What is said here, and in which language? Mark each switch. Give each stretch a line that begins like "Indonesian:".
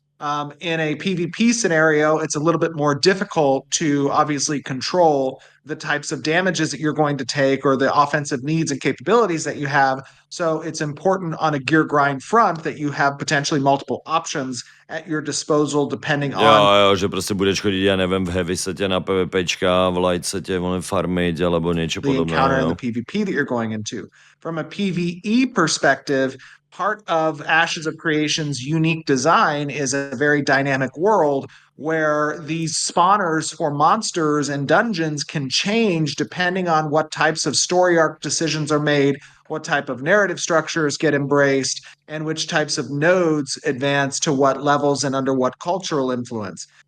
English: In a PvP scenario, it's a little bit more difficult to obviously control the types of damages that you're going to take or the offensive needs and capabilities that you have. So it's important on a gear grind front that you have potentially multiple options at your disposal depending on...
Slovak: Jo, že proste budeš chodiť, ja neviem, v heavy sete na PvPčka, v light sete, farmiť, alebo niečo
English: the
Slovak: podobné.
English: encounter and the PvP that you're going into. From a PvE perspective, part of Ashes of Creation's unique design is a very dynamic world where these spawners for monsters and dungeons can change depending on what types of story arc decisions are made, what type of narrative structures get embraced, and which types of nodes advance to what levels and under what cultural influence.